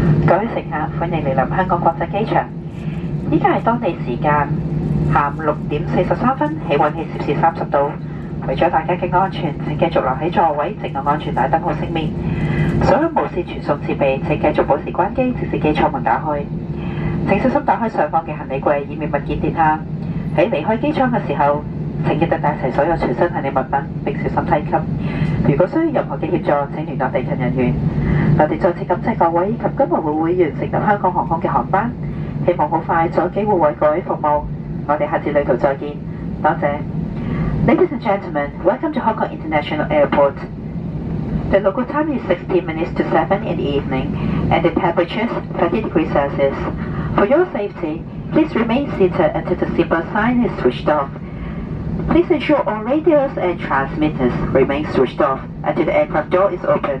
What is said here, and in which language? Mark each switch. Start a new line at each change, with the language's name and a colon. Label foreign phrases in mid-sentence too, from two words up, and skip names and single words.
Cantonese: 各位乘客，歡迎嚟臨香港國際機場。依家係當地時間下午6:43，氣温係攝氏30度。為咗大家嘅安全，請繼續留喺座位，直到安全帶燈號熄滅。所有無線傳送設備請繼續保持關機，直至機艙門打開。請小心打開上方嘅行李櫃，以免物件跌下。喺離開機艙嘅時候，請記得帶齊所有隨身行李物品，並小心梯級。如果需要任何嘅協助，請聯絡地勤人員。我哋再次感謝各位及今日會員乘搭香港航空嘅航班，希望好快再有機會為各位服務。我哋下次旅途再見，多謝。
English: Ladies and gentlemen, welcome to Hong Kong International Airport. The local time is 16 minutes to 7 in the evening, and the temperature is 30 degrees Celsius. For your safety, please remain seated until the seatbelt sign is switched off. Please ensure all radios and transmitters remain switched off until the aircraft door is opened.